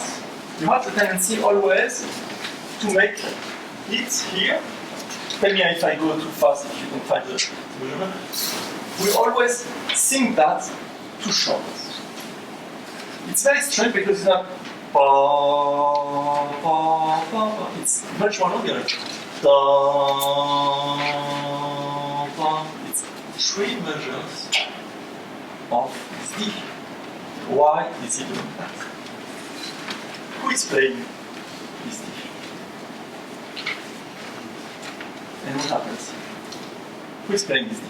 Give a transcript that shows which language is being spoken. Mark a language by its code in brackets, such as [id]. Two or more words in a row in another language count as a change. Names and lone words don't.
[en] You have the tendency always to make it here. Tell me if I go too fast, if you can find the measurement. We always sing that too short. It's very strange because it's not Pa, pa, pa, pa. It's much more longer. Da, pa. It's 3 measures of this D. Why is he doing that? Who is playing this D? And what happens? Who is playing this D?